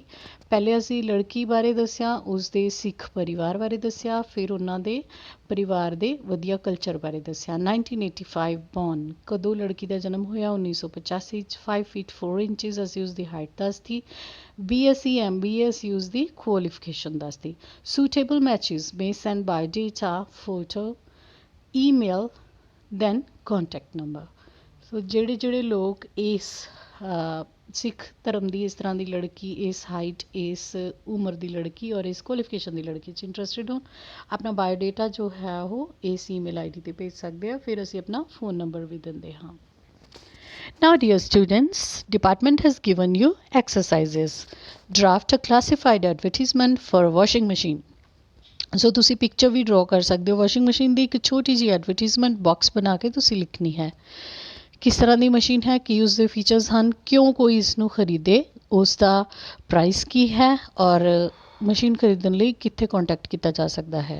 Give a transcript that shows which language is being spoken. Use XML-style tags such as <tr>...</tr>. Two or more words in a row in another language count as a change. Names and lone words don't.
<pa>ਪਹਿਲੇ ਅਸੀਂ ਲੜਕੀ ਬਾਰੇ ਦੱਸਿਆ, ਉਸ ਦੇ ਸਿੱਖ ਪਰਿਵਾਰ ਬਾਰੇ ਦੱਸਿਆ, ਫਿਰ ਉਹਨਾਂ ਦੇ ਪਰਿਵਾਰ ਦੇ ਵਧੀਆ ਕਲਚਰ ਬਾਰੇ ਦੱਸਿਆ। 1985 ਬੌਰਨ, ਕਦੋਂ ਲੜਕੀ ਦਾ ਜਨਮ ਹੋਇਆ? 1985 'ਚ। 5 ਫੀਟ 4 ਇੰਚਜ਼ ਅਸੀਂ ਉਸਦੀ ਹਾਈਟ ਦੱਸਤੀ। BSc MBA ਅਸੀਂ ਉਸਦੀ ਕੁਆਲੀਫਿਕੇਸ਼ਨ ਦੱਸਤੀ।</pa> <en>suitable matches may send biodata, photo, email, then contact number।</en> <pa>ਸੋ ਜਿਹੜੇ ਲੋਕ ਇਸ ਸਿੱਖ ਧਰਮ ਦੀ ਇਸ ਤਰ੍ਹਾਂ ਦੀ ਲੜਕੀ, ਇਸ ਹਾਈਟ, ਇਸ ਉਮਰ ਦੀ ਲੜਕੀ ਔਰ ਇਸ ਕੁਆਲੀਫਿਕੇਸ਼ਨ ਦੀ ਲੜਕੀ 'ਚ ਇੰਟਰਸਟਿਡ ਹੋਣ, ਆਪਣਾ ਬਾਇਓਡੇਟਾ ਜੋ ਹੈ ਉਹ ਇਸ</pa> <en>email ID</en> <pa>'ਤੇ ਭੇਜ ਸਕਦੇ ਆ। ਫਿਰ ਅਸੀਂ ਆਪਣਾ ਫ਼ੋਨ ਨੰਬਰ ਵੀ ਦਿੰਦੇ ਹਾਂ।</pa> <en>Now dear students, department has given you exercises. Draft a classified advertisement for a washing machine.</en> <pa>ਸੋ ਤੁਸੀਂ ਪਿਕਚਰ ਵੀ ਡਰਾਅ ਕਰ ਸਕਦੇ ਹੋ।</pa> <en>washing machine</en> <pa>ਦੀ ਇੱਕ ਛੋਟੀ ਜਿਹੀ</pa> <en>advertisement box</en> <pa>ਬਣਾ ਕੇ ਤੁਸੀਂ ਲਿਖਣੀ ਹੈ। ਕਿਸ ਤਰ੍ਹਾਂ ਦੀ ਮਸ਼ੀਨ ਹੈ, ਕੀ ਉਸਦੇ ਫੀਚਰਸ ਹਨ, ਕਿਉਂ ਕੋਈ ਇਸ ਨੂੰ ਖਰੀਦੇ, ਉਸ ਦਾ ਪ੍ਰਾਈਸ ਕੀ ਹੈ ਔਰ ਮਸ਼ੀਨ ਖਰੀਦਣ ਲਈ ਕਿੱਥੇ ਕੰਟੈਕਟ ਕੀਤਾ ਜਾ ਸਕਦਾ ਹੈ।</pa>